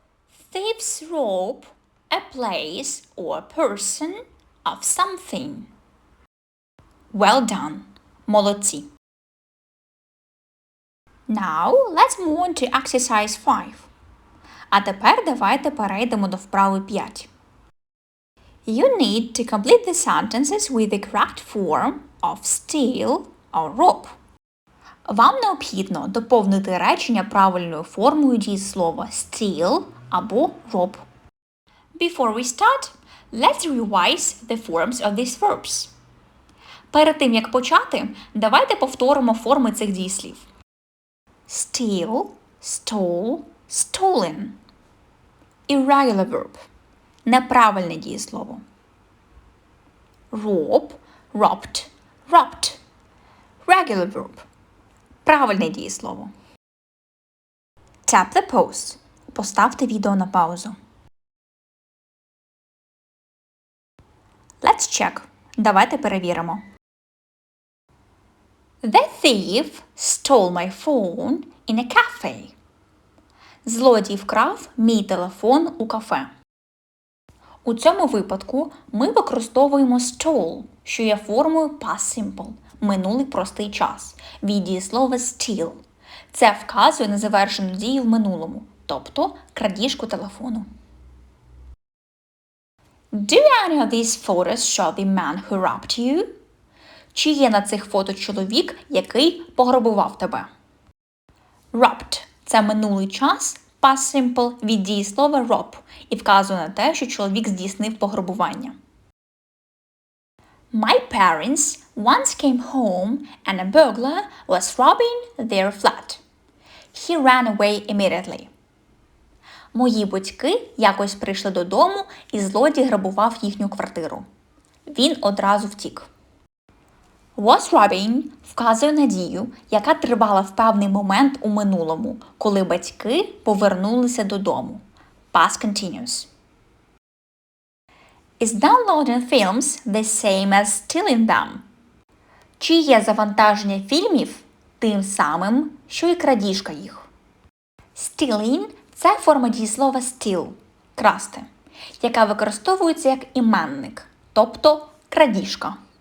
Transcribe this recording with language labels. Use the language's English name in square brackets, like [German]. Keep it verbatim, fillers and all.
[English] Thieves rob a place or person of something. Well done. [Ukrainian] Молодці. [English] Now, let's move on to exercise five. [Ukrainian] А тепер давайте перейдемо до вправи п'ять. [English] You need to complete the sentences with the correct form of steal or rob. [Ukrainian] Вам необхідно доповнити речення правильною формою дієслова steal або rob. [English] Before we start, let's revise the forms of these verbs. [Ukrainian] Перед тим, як почати, давайте повторимо форми цих дієслів. [English] Steal, stole, stolen. Irregular verb. [Ukrainian] Неправильне дієслово. [English] Rob, robbed, robbed. Regular verb. [Ukrainian] Правильне дієслово. [English] Tap the pause. [Ukrainian] Поставте відео на паузу. [English] Let's check. [Ukrainian] Давайте перевіримо. [English] The thief stole my phone in a cafe. [Ukrainian] Злодій вкрав мій телефон у кафе. У цьому випадку ми використовуємо stole, що є формою past simple, минулий простий час, від дієслова steal. Це вказує на завершену дію в минулому, тобто крадіжку телефону. [English] Do any of these photos show the man who robbed you? [Ukrainian] Чи є на цих фото чоловік, який пограбував тебе? Robbed – це минулий час, past simple від дієслова rob і вказує на те, що чоловік здійснив пограбування. [English] My parents once came home and a burglar was robbing their flat. He ran away immediately. [Ukrainian] Мої батьки якось прийшли додому і злодій грабував їхню квартиру. Він одразу втік. Was robbing вказує на дію, яка тривала в певний момент у минулому, коли батьки повернулися додому. [English] Past continuous. Is downloading films the same as stealing them? [Ukrainian] Чи є завантаження фільмів тим самим, що і крадіжка їх? Stealing – це форма дієслова steal – красти, яка використовується як іменник, тобто крадіжка.